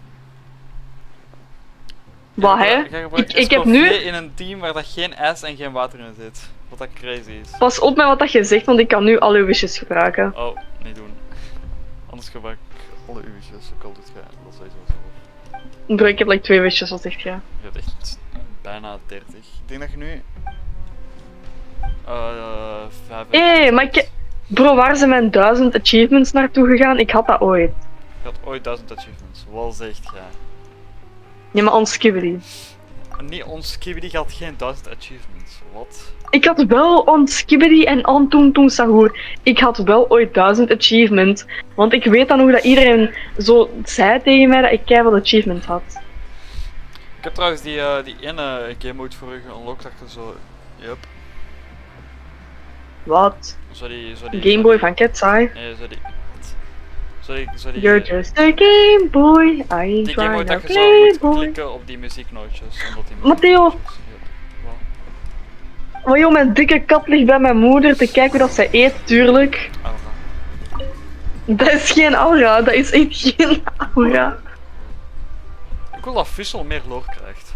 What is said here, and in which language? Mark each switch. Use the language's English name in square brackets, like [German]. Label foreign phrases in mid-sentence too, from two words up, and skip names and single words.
[Dutch] Wat, hè? Jij gebruikt Ik heb nu... in een team waar dat geen ijs en geen water in zit. Wat dat crazy is. Pas op met wat dat je zegt, want ik kan nu al uw wishes gebruiken. Oh, niet doen. Anders gebruik ik alle uw wishes, ook al doet jij dat sowieso zelf. Bro, ik heb like 2 wishes, wat zeg je? Je hebt echt bijna 30. Ik denk dat je nu... 5... Hé, maar ik... Bro, waar zijn mijn 1000 achievements naartoe gegaan? Ik had dat ooit. Je had ooit 1000 achievements. Wat zegt jij? Ja, maar on Skibidi. Nee, ons Skibidi had geen 1000 achievements. Wat? Ik had wel on Skibidi en on Tung Tung Sahur. Ik had wel ooit 1000 achievements. Want ik weet dan nog dat iedereen zo zei tegen mij dat ik keiveel achievements had. Ik heb trouwens die ene game mode voor u geunlocked dat je zo... Yup. Wat? Zo die Game Boy van Cat's Eye. Nee, zo die... [English] You're just a Game Boy, I ain't [Dutch] Die Game Boy [English] trying [Dutch] dat [English] to [Dutch] je zo [English] play [Dutch] moet [English] boy. [Dutch] klikken op die muzieknootjes. Omdat die Matteo! Maar joh, mijn dikke kat ligt bij mijn moeder te kijken hoe dat zij eet, tuurlijk. Dat is geen aura, dat is echt geen aura. Ik wil dat Fischl meer lore krijgt.